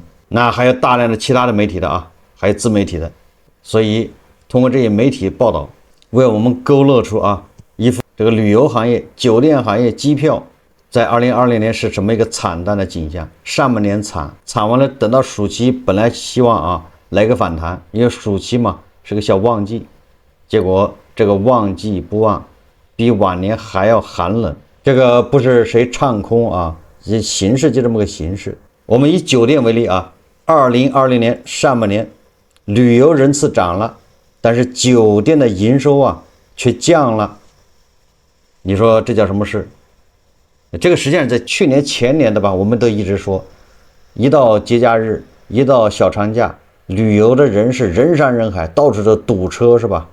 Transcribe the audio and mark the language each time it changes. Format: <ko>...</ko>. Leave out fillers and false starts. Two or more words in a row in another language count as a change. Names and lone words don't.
<zh>那還有大量的其他的媒体的還有自媒體的，所以通過這些媒體報道，為我們勾勒出一幅這個旅遊行業、酒店行業、機票在2020年是什麼一個慘淡的景象。上半年慘完了，等到暑期本來希望來個反彈，因為暑期嘛是個小旺季，結果這個旺季不旺，比往年還要寒冷。這個不是誰唱空这形势就這麼個形勢。我們以酒店為例2020年上半年旅遊人次漲了，但是酒店的營收卻降了。你說這叫什麼事？這個實際上在去年前年的我們都一直說，一到節假日，一到小長假，旅遊的人是人山人海，到處都堵車是吧？</zh>